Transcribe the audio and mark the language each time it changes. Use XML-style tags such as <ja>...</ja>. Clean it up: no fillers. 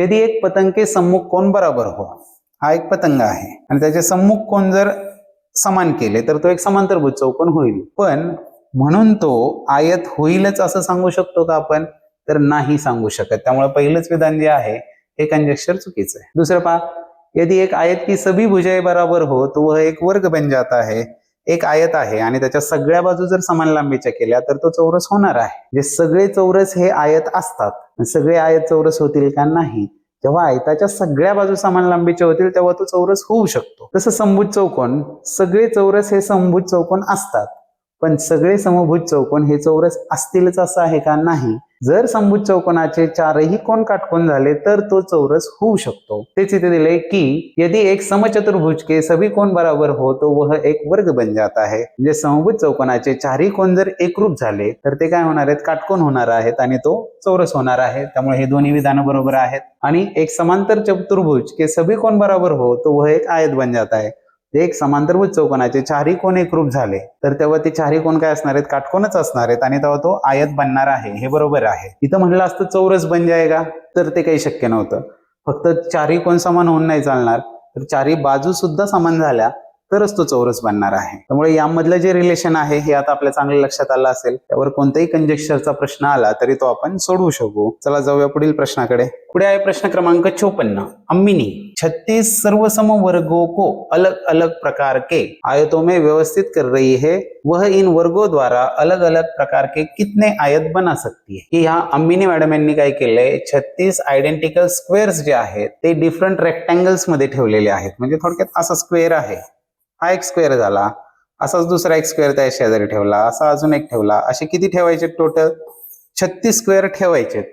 <hi>यदि एक पतंग के सम्मुख कोण बराबर हो,</hi> <mr>हा एक पतंग आहे आणि त्याचे सम्मुख कोण जर समान केले तर तो एक समांतरभुज चौकोन होईल. पण म्हणून तो आयत होईलच असं सांगू शकतो का आपण, तर नाही सांगू शकत. त्यामुळे पहिलंच विधान जे आहे हे कंजक्चर चुकीचं आहे. दुसरं पहा,</mr> <hi>यदि एक आयत की सभी भुजाएं बराबर हो तो वह एक वर्ग बन जाता है.</hi> <mr>एक आयत आहे आणि त्याच्या सगळ्या बाजू जर समान लांबीच्या केल्या तर तो चौरस होणार आहे. जे सगळे चौरस हे आयत असतात, सगळे आयत चौरस होतील का, नाही. जेव्हा आयताच्या सगळ्या बाजू समान लांबीच्या होतील तेव्हा तो चौरस होऊ शकतो. तसं समभुज चौकोन, सगळे चौरस हे समभुज चौकोन असतात, पण सगळे समभुज चौकोन हे चौरस असतीलच असं आहे का, नाही. जर समभुज चौकोनाचे चारही कोण काटकोन झाले तर तो चौरस होऊ शकतो. तेच इथे दिले की</mr> <hi>यदि एक समचतुर्भुज के सभी कोण बराबर हो तो वह एक वर्ग बन जाता है.</hi> <mr>म्हणजे समभुज चौकोनाचे चारही कोण जर एकरूप झाले तर ते काय होणार आहेत, काटकोन होणार आहेत आणि तो चौरस होणार आहे. त्यामुळे हे दोन्ही विधानं बरोबर आहेत.</mr> <hi>आणि एक समांतर चतुर्भुज के सभी कोण बराबर हो तो वह एक आयत बन जाता है.</hi> <mr>एक समांतरभुज चौकोनाचे चारही कोण एकरूप झाले तर तेव्हा ते चारही कोण काय असणार आहेत, काटकोनच असणार आहेत आणि तेव्हा तो आयत बनणार आहे. हे बरोबर आहे. इथं म्हणलं असतं चौरस</mr> <hi>बन जाएगा</hi> <mr>तर ते काही शक्य नव्हतं. फक्त चारही कोण समान होऊन नाही चालणार, तर चारही बाजू सुद्धा समान झाल्या तरच तो चौरस बनणार आहे. त्यामुळे यामधलं जे रिलेशन आहे हे आता आपल्या चांगल्या लक्षात आलं असेल. त्यावर कोणताही कंजक्चरचा प्रश्न आला तरी तो आपण सोडवू शकू. चला जाऊया पुढील प्रश्नाकडे. पुढे आहे प्रश्न क्रमांक 54.</mr> <hi>अम्मिनी 36 सर्वसम वर्गों को अलग अलग प्रकार के आयतों में व्यवस्थित कर रही है, वह इन वर्गों द्वारा अलग अलग प्रकार के कितने आयत बना सकती है.</hi> <mr>की ह्या अम्मिनी मॅडम यांनी काय केलंय, 36 आयडेंटिकल स्क्वेअर्स जे आहेत ते डिफरंट रेक्टँगल्स मध्ये ठेवलेले आहेत. म्हणजे थोडक्यात असा स्क्वेअर आहे, हा एक स्क्वेअर झाला, असाच दुसरा एक स्क्वेअर त्या शेजारी ठेवला, असा अजून एक ठेवला, असे किती ठेवायचे, टोटल 36 स्क्वेअर ठेवायचे.</mr>